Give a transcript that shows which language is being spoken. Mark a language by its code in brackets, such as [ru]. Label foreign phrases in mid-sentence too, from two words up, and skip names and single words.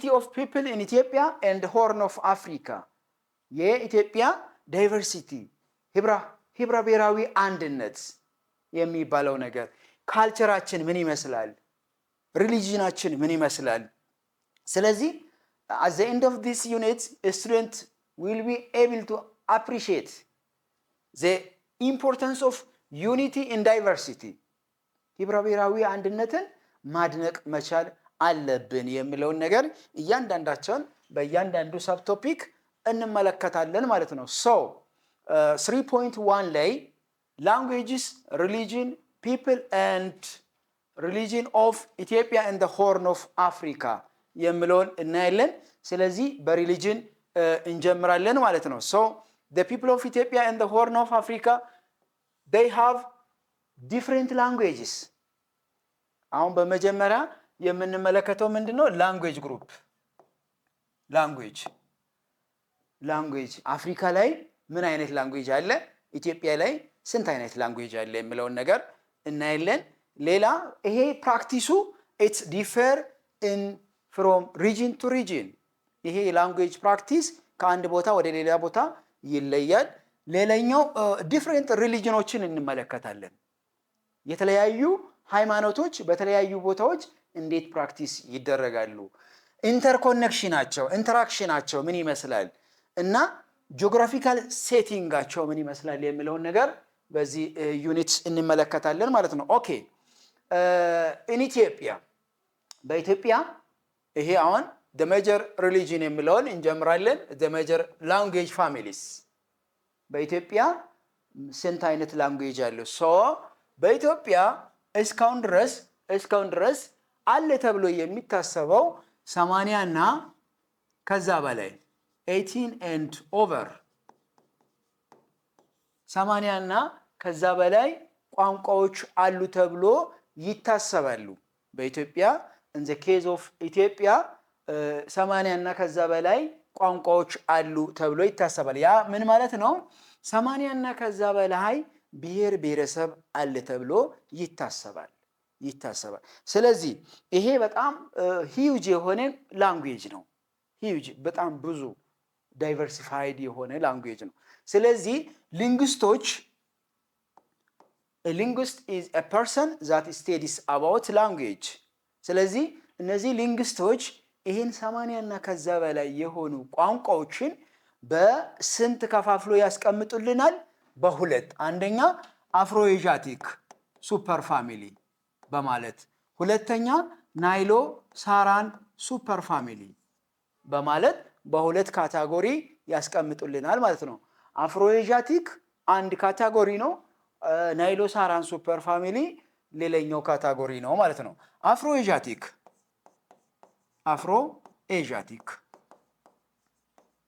[en] of people in Ethiopia and Horn of Africa [am] የኢትዮጵያ ዳይቨርሲቲ ህብረ ብሔራዊ አንድነት የሚባለው ነገር፣ ካልቸራችን ምን ይመስላል፣ ሪሊጂናችን ምን ይመስላል። ስለዚህ [en] at the end of this unit a student will be able to appreciate the importance of unity in diversity [am] ህብረ ብሔራዊ አንድነትን ማድነቅ መቻል አለብን የሚለውን ነገር እያንዳንዳቸውን በእያንዳንዱ [en] sub topic [am] እንመለከታለን ማለት ነው። ሶ 3.1 ላይ [en] languages, religion, people and religion of Ethiopia and the Horn of Africa [am] የሚለውን እናያለን። ስለዚህ በሪሊጅን እንጀምራለን ማለት ነው። [en] so the people of Ethiopia and the Horn of Africa they have different languages። [am] አሁን በመጀመሪያ የምንመለከተው ምንድነው? [en] language group language [am] አፍሪካ ላይ ምን አይነት ላንጉዌጅ አለ፣ ኢትዮጵያ ላይ ስንት አይነት ላንጉዌጅ አለ የሚለውን ነገር እናያለን። ሌላ ይሄ ፕራክቲሱ [en] it's differ in from region to region [am] ይሄ ላንጉዌጅ ፕራክቲስ ከአንድ ቦታ ወደ ሌላ ቦታ ይለያል። ሌላኛው ዲፈረንት ሪሊጂኖችን እንመለከታለን። የተለያዩ ሃይማኖቶች በተለያዩ ቦታዎች እንዴት ፕራክቲስ ይደረጋሉ፣ ኢንተርኮኔክሽናቸው ኢንተራክሽናቸው ምን ይመስላል እና ጂኦግራፊካል ሴቲንጋቸው ምን ይመስላል የሚለውን ነገር በዚህ ዩኒት እንመለከታለን ማለት ነው። [en] okay in Ethiopia [am] በኢትዮጵያ ይሄ አሁን [en] the major religion [am] የሚለውን እንጀምራለን። [en] the major language families [am] በኢትዮጵያ ስንት አይነት ላንጉዌጅ አለ? ሶ በኢትዮጵያ እስካሁን ድረስ አለ ተብሎ የሚታሰበው 80 እና ከዛ በላይ [en] 18 and over 80 [am] እና ከዛ በላይ ቋንቋዎች አሉ ተብሎ ይታሰባሉ በኢትዮጵያ። [en] in the case of [am] ኢትዮጵያ 80 እና ከዛ በላይ ቋንቋዎች አሉ ተብሎ ይታሰባል። ያ ምን ማለት ነው? 80 እና ከዛ በላይ ብሔር ብሔረሰብ አለ ተብሎ ይታሰባል። ስለዚህ ይሄ በጣም ሂውጅ የሆነ ላንጉዌጅ ነው። ሂውጅ በጣም ብዙ ዳይቨርሲፋይድ የሆነ ላንጉዌጅ ነው። ስለዚህ [en] a linguist is a person that studies about language። ስለዚህ እነዚህ ሊንግስቶች ይሄን 80 እና ከዛ በላይ የሆኑ ቋንቋዎችን በስንት ከፋፍሎ ያስቀምጡልናል? [am] በሁለት። አንደኛ [en] Afro-Asiatic super family [am] በማለት፣ ሁለተኛ [en] Nilo-Saharan super family [am] በማለት በሁለት ካታጎሪ ያስቀምጡልናል ማለት ነው። አፍሮ ኤዥያቲክ አንድ ካታጎሪ ነው፣ [en] Nilo-Saharan super family [am] ሌላኛው ካታጎሪ ነው ማለት ነው። አፍሮ ኤዥያቲክ